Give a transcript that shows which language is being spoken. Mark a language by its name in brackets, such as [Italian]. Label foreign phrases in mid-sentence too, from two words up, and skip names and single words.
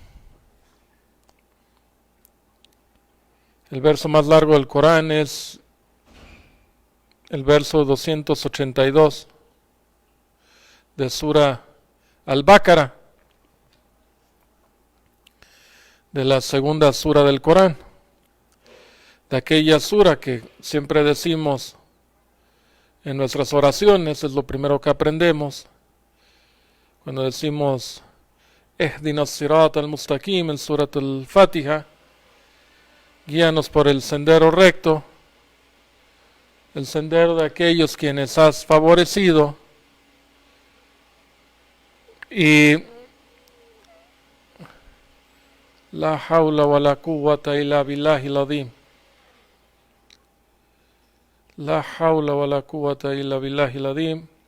[Spanish] El verso más largo del Corán es el verso 282 de Sura Al-Baqarah, de la segunda sura del Corán, de aquella sura que siempre decimos en nuestras oraciones, es lo primero que aprendemos cuando decimos [Arabic] اهدنا الصراط المستقيم [Spanish] en Surat al-Fatiha, guíanos por el sendero recto, el sendero de aquellos quienes has favorecido. [Arabic] Y لا حول ولا قوة إلا بالله العظيم. لا حول ولا قوة إلا بالله العظيم.